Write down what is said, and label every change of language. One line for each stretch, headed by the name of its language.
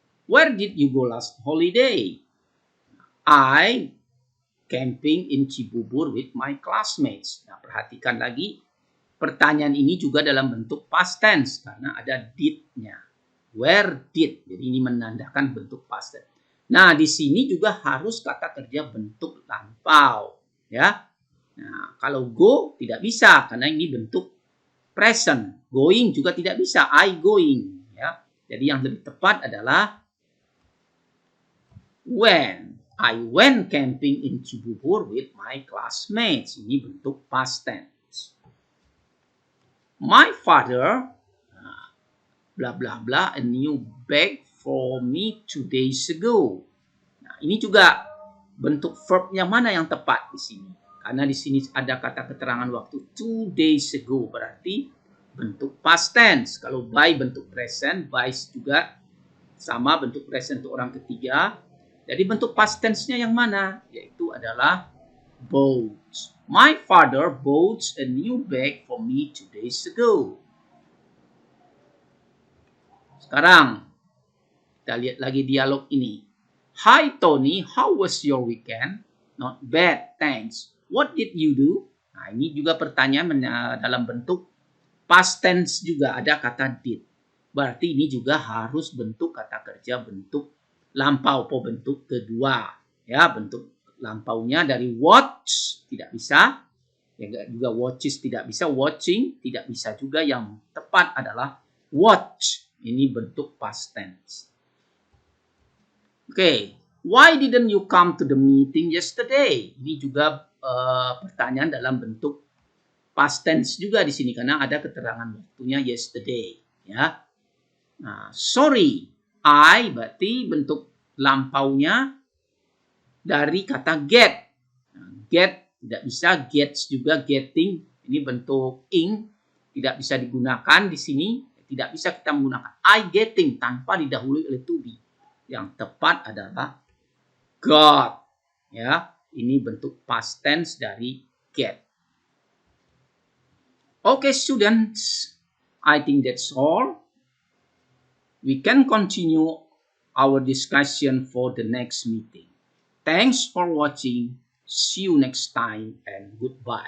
English: Where did you go last holiday? I camping in Cibubur with my classmates.
Indonesian: Nah, perhatikan lagi pertanyaan ini juga dalam bentuk past tense karena ada did-nya. Where did? Jadi ini menandakan bentuk past tense. Nah, di sini juga harus kata kerja bentuk lampau, ya. Nah, kalau go tidak bisa karena ini bentuk present. Going juga tidak bisa. I going. Ya. Jadi yang lebih tepat adalah when.
English: I went camping in Cibubur with my classmates.
Indonesian: Ini bentuk past tense.
English: My father, blah blah blah, a new bag for me 2 days ago.
Indonesian: Nah, ini juga bentuk verb yang mana yang tepat di sini? Karena di sini ada kata keterangan waktu 2 days ago, berarti bentuk past tense. Kalau by bentuk present, by juga sama bentuk present untuk orang ketiga. Jadi bentuk past tense-nya yang mana? Yaitu adalah bought.
English: My father bought a new bag for me 2 days ago.
Indonesian: Sekarang kita lihat lagi dialog ini.
English: Hi Tony, how was your weekend? Not bad, thanks. What did you do?
Indonesian: Nah, ini juga pertanyaan dalam bentuk past tense juga ada kata did. Berarti ini juga harus bentuk kata kerja bentuk lampau, bentuk kedua. Ya, bentuk lampaunya dari watch tidak bisa. Ya, juga watches tidak bisa, watching tidak bisa juga. Yang tepat adalah watch. Ini bentuk past tense.
English: Oke, why didn't you come to the meeting yesterday?
Indonesian: Ini juga pertanyaan dalam bentuk past tense juga di sini karena ada keterangan waktunya yesterday. Ya, nah, sorry, I berarti bentuk lampaunya dari kata get. Nah, get tidak bisa, gets juga, getting. Ini bentuk ing tidak bisa digunakan di sini. Tidak bisa kita menggunakan I getting tanpa didahului oleh to be. Yang tepat adalah got. Ya, ini bentuk past tense dari get.
English: Okay, students, I think that's all. We can continue our discussion for the next meeting. Thanks for watching. See you next time and goodbye.